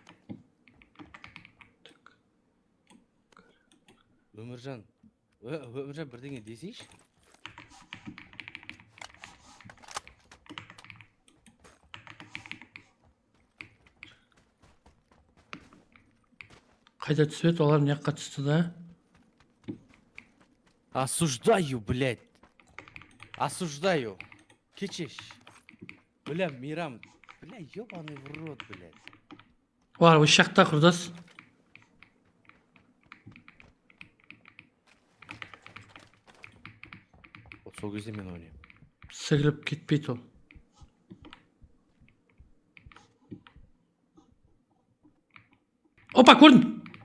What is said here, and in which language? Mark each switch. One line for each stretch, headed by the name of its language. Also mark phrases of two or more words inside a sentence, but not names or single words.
Kazakh: Өміржан бірдеңе десейші. Қайда түседі, олар не жаққа түсті да?
Russian: Осуждаю, блядь. Кечеш. Бля, Мирам. Бля, ёбаный в рот, блядь.
Kazakh: Олар осы жақта құрдас. Вот сол кезде мен ойнаймын. Сігіліп кетпейді ол. Опа, көрдім.